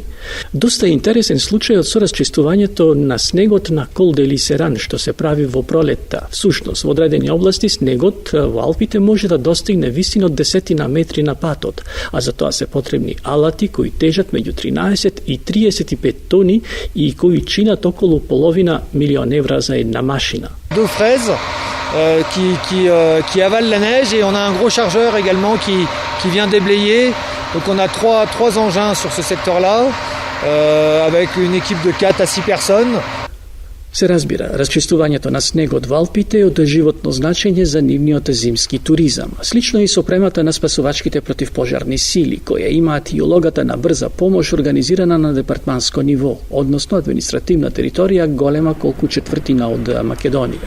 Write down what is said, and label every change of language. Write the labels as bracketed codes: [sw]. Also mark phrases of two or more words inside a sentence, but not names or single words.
[mk] Доста интересен случајот со расчистувањето на снегот на Кол де Лисеран, што се прави во пролетта. Всушност, во одредени области снегот во Алпите може да достигне висина од 10 метри на патот, а за тоа се потребни алати кои тежат меѓу 13 и 35 тони и кои чинат околу половина милион евра за една машина. [fr] Deux fraises qui avalent la neige et on a un gros chargeur également qui vient déblayer. Donc on a trois engins sur ce secteur-là avec une équipe de 4 à 6 personnes. [mk] Се разбира, расчистувањето на снегот во Алпите е од животно значење за нивниот зимски туризам. Слично и со премата на спасувачките противпожарни сили, која имаат и улогата на брза помош организирана на департманско ниво, односно административна територија голема колку четвртина од Македонија.